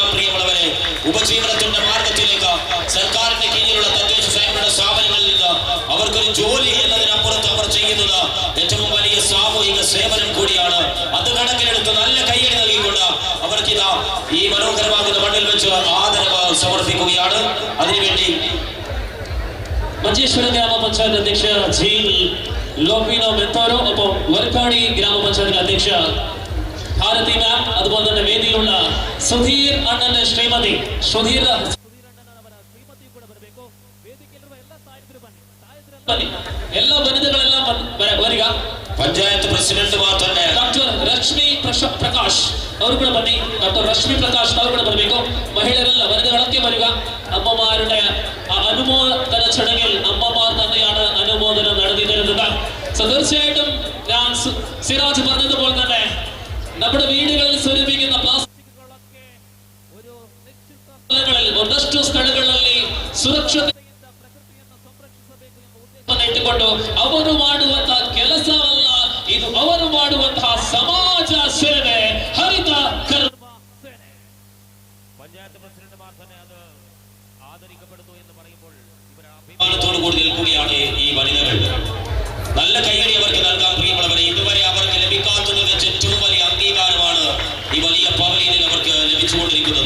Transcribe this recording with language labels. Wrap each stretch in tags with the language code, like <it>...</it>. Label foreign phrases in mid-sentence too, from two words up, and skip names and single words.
<ml>പ്രിയമുള്ളവരെ, ഉപജീവനത്തിന്റെ മാർഗത്തിലേക്ക് സർക്കാരിന്റെ കീഴിലുള്ള തദ്ദേശ സ്വയംഭരണ സ്ഥാപനങ്ങളിൽ നിന്ന് അവർക്കൊരു ജോലി എന്നതിനപ്പുറത്ത് അവർ ചെയ്യുന്നത് ഏറ്റവും വലിയ സാമൂഹിക സേവനം കൂടിയാണ്. അത് കണക്കിലെടുത്ത് നല്ല കയ്യടി നൽകിക്കൊണ്ട് അവർക്കിതാ ഈ മനോഹരമാകുന്ന മണ്ണിൽ വെച്ച് ആദരവ് സമർപ്പിക്കുകയാണ്. അതിനുവേണ്ടി</ml> <kn>ಮಂಜೇಶ್ವರ ಗ್ರಾಮ ಪಂಚಾಯತ್ ಅಧ್ಯಕ್ಷ ಜಿ ಲೋಪಿನೋ ಮೆತ್ತೋರು,</kn> <ml>ഒപ്പം വർക്കാടി ഗ്രാമപഞ്ചായത്ത് അധ്യക്ഷ ഭാരതി മാം, അതുപോലെ തന്നെ വേദിയിലുള്ള സുധീർ അണ്ണന്റെ ശ്രീമതി സുധീർ എല്ലാ വനിതകളെല്ലാം വരിക. പഞ്ചായത്ത് പ്രസിഡന്റുമാർ തന്നെ</ml> <kn>ಡಾಕ್ಟರ್ ರಶ್ಮಿ ಪ್ರಕಾಶ್ ಅವರು ಕೂಡ ಬನ್ನಿ. ಡಾಕ್ಟರ್ ರಶ್ಮಿ ಪ್ರಕಾಶ್ ಅವರು ಕೂಡ ಬರಬೇಕು.</kn> <ml>ಮಹಿಳೆಯರೆಲ್ಲ വനിതകളൊക്കെ വരിക. അമ്മമാരുടെ അനുമോദന ചടങ്ങിൽ അമ്മമാർ തന്നെയാണ് അനുമോദനം നടത്തി തരുന്നത്. തീർച്ചയായിട്ടും ഞാൻ സിറാജ് പറഞ്ഞതുപോലെ തന്നെ നമ്മുടെ വീടുകളിൽ സ്വരൂപിക്കുന്ന പ്ലാസ്റ്റിക്കുകളൊക്കെ ഒരു നിശ്ചിത സ്ഥലങ്ങളിൽ</ml> <kn>ಒಂದಷ್ಟು ಸ್ಥಳಗಳಲ್ಲಿ ಸುರಕ್ಷತೆ ಇಟ್ಟುಕೊಂಡು ಅವರು ಮಾಡುವಂತಹ ಕೆಲಸವಲ್ಲ, ಇದು ಅವರು ಮಾಡುವಂತಹ ಸಮಾಜ ಸೇವೆ, ಹರಿತ ಕರ್ಮ ಸೇನೆ.</kn> <ml>പഞ്ചായത്ത് പ്രസിഡന്റുമാർ തന്നെ അത് ആദരിക്കപ്പെടുന്നു എന്ന് പറയുമ്പോൾ ഇവർ അഭിമാനത്തോടു കൂടി നിൽക്കുകയാണ് ഈ വനിതകൾ. നല്ല കയ്യടി അവർക്ക് നൽകാം. പ്രിയമുള്ളവരെ, ഇതുവരെ അവർക്ക് ലഭിക്കാത്തത് വെച്ച് ഏറ്റവും വലിയ അംഗീകാരമാണ് ഈ വലിയ പവലിയനിൽ അവർക്ക് ലഭിച്ചുകൊണ്ടിരിക്കുന്നത്.</ml>